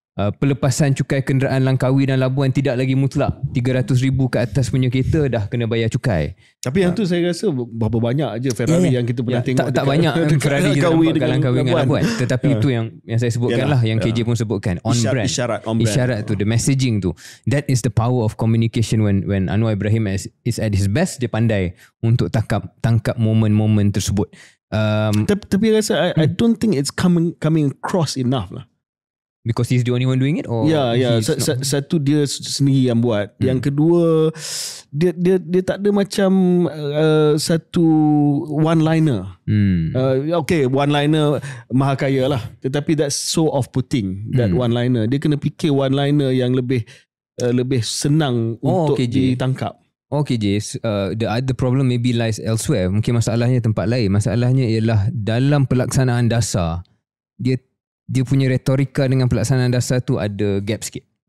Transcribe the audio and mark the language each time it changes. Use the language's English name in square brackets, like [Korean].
[Malay] Pelepasan cukai kenderaan langkawi dan labuan tidak lagi mutlak. 300,000 ke atas punya kereta dah kena bayar cukai. Tapi yang tu saya rasa berapa banyak je Ferrari yang kita pernah tengok. Tak banyak Ferrari kita nampak kat langkawi dengan labuan. Tetapi itu yang saya sebutkan lah, yang KJ pun sebutkan. [English] On brand. [Malay] Isyarat tu, [English] the messaging [Malay] tu. [English] That is the power of communication when Anwar Ibrahim is at his best. [Malay] Dia pandai untuk tangkap momen-momen tersebut. Tapi rasa [English] I don't think it's coming across enough lah. Because he's the only one doing it, or [Malay] satu dia sendiri yang buat. Yang kedua, dia tak ada macam satu one liner. [English] Okay, one liner [Malay] maha kaya lah, tetapi [English] that's so off putting, that one liner. [Malay] Dia kena fikir one liner yang lebih senang untuk ditangkap. [English] Okay, Jace, the other problem maybe lies elsewhere. [Malay] Mungkin masalahnya tempat lain. Masalahnya ialah dalam pelaksanaan dasar, dia punya retorika dengan pelaksanaan dasar tu ada gap sikit.